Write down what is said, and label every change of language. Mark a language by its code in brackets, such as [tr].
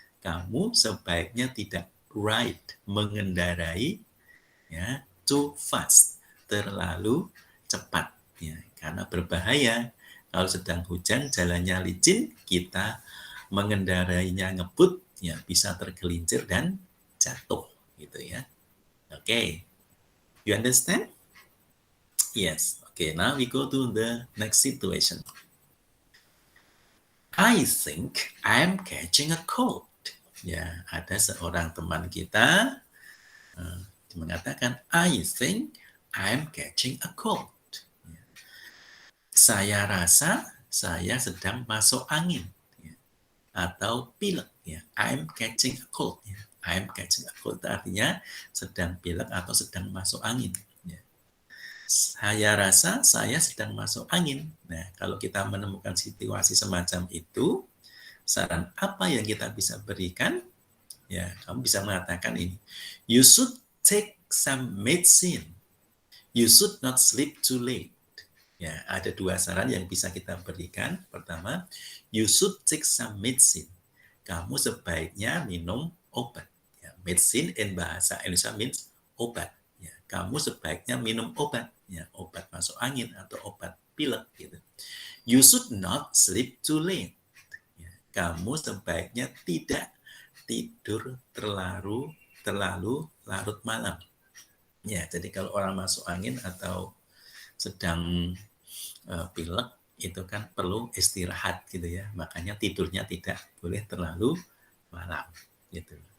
[id] Kamu sebaiknya tidak ride, mengendarai ya, [en] too fast, [id] terlalu cepat ya, karena berbahaya. Kalau sedang hujan, jalannya licin, kita mengendarainya ngebut, ya bisa tergelincir dan jatuh, gitu ya. [en] Okay, you understand? Yes. Okay, now we go to the next situation. I think I'm catching a cold. [id] Ya, ada seorang teman kita mengatakan, [en] I think I'm catching a cold. [id] Ya. Saya rasa saya sedang masuk angin. Atau pilek ya, [en] I'm catching a cold [id] ya. I'm catching a cold artinya sedang pilek atau sedang masuk angin ya. Saya rasa saya sedang masuk angin. Nah, kalau kita menemukan situasi semacam itu, saran apa yang kita bisa berikan? Ya, kamu bisa mengatakan ini. [en] You should take some medicine. You should not sleep too late. [id] Ya, ada dua saran yang bisa kita berikan. Pertama, [en] you should take some medicine. [id] Kamu sebaiknya minum obat. Ya, [en] medicine in bahasa Indonesia means [id] obat. Ya, kamu sebaiknya minum obat. Ya, obat masuk angin atau obat pilek gitu. [en] You should not sleep too late. [id] Ya, kamu sebaiknya tidak tidur terlalu larut malam. Ya, jadi kalau orang masuk angin atau sedang pilek itu kan perlu istirahat gitu ya, makanya tidurnya tidak boleh terlalu malam gitu.